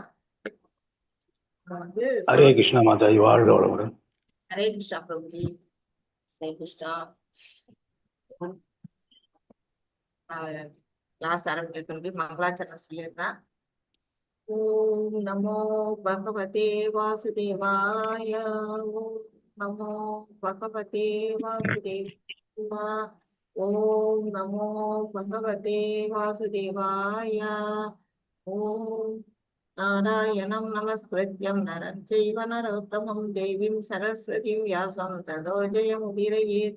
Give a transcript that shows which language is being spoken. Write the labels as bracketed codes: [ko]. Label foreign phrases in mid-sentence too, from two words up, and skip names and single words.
[ta] வந்து [hi] हरे कृष्णा माता जी। [ta] வாழ்க வளமுடன்। [hi] हरे कृष्णा प्रभु जी। हरे कृष्णा। [ta] கிளாஸ் ஆரம்பிக்க மங்கலாசரணம் சொல்லிடுறேன்। [sa] ओम नमो भगवते वासुदेवाय। ओम नमो भगवते वासुदेवाय। ओम नमो भगवते वासुदेवाय। ओम नारायणं नमस्कृत्यं नरं चैव नरोत्तमं देवीं सरस्वतीं व्यासं ततो जयमुदीरयेत्।